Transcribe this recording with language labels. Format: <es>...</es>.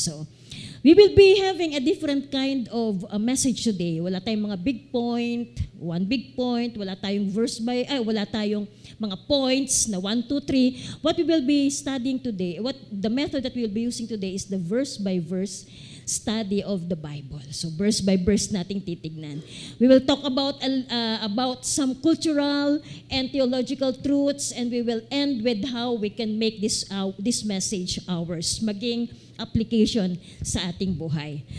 <en>So, we will be having a different kind of message today.</en> <tl>Wala tayong mga big point,</tl> <en>one big point,</en> <tl>wala tayong wala tayong mga points na 1, 2, 3.</tl> <en>What we will be studying today, the method that we will be using today is the verse by verse study of the Bible. So verse by verse nating titignan. We will talk about some cultural and theological truths, and we will end with how we can make this message ours,</en> <tl>maging application sa ating buhay.</tl>